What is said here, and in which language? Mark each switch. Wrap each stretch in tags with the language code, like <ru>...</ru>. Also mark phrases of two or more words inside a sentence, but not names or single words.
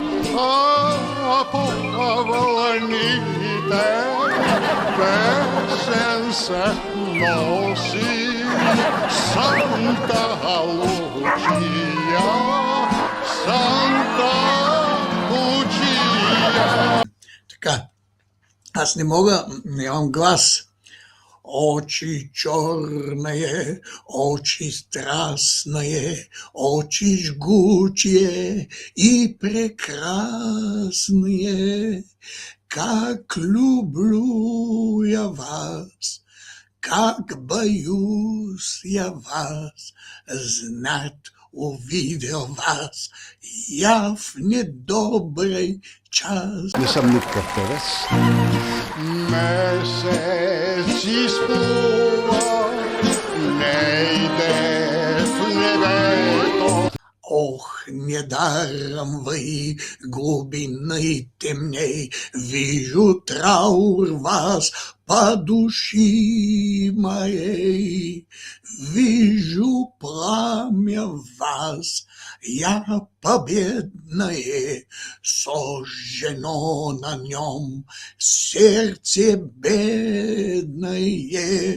<bg>По вълните песен се носи, Санта Лучия, Санта Лучия. Така, аз не мога, нямам глас.</bg> <ru>Очи черное, очи страстное, очи жгучие и прекрасные. Как люблю я вас, как боюсь я вас, знать увидел вас я в недобрый час.</ru> <bg>Не съм никакъв певец. Месец изплува, не иде в небето.</bg> <ru>Ох, недаром вы, глубины темней, вижу траур вас по души моей, вижу пламя вас, я победное, сожжено на нем сердце бедное.</ru>